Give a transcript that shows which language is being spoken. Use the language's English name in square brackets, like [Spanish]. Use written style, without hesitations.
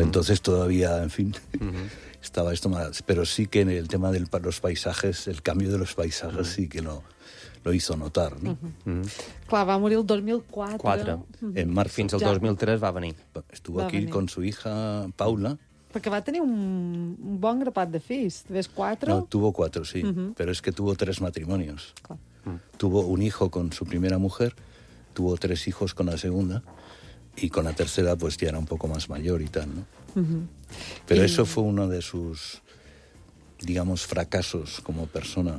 [Spanish] Entonces todavía, en fin, uh-huh, estaba esto más. Pero sí que en el tema de los paisajes, el cambio de los paisajes, uh-huh, sí que lo hizo notar, ¿no? Uh-huh. Uh-huh. Claro, va a morir el 2004. Cuatro. Uh-huh. En marzo. [Catalan] Fins al 2003 va a venir. [Spanish] Estuvo aquí venir con su hija Paula. [Catalan] Perquè va tenir un bon grapat de fills. Tres, quatre? [Spanish] No, tuvo cuatro, sí. Uh-huh. Pero es que tuvo 3 matrimonios. Claro. Tuvo un hijo con su primera mujer, tuvo 3 hijos con la segunda y con la tercera pues ya era un poco más mayor y tal, ¿no? Uh-huh. Pero eso fue uno de sus, digamos, fracasos como persona.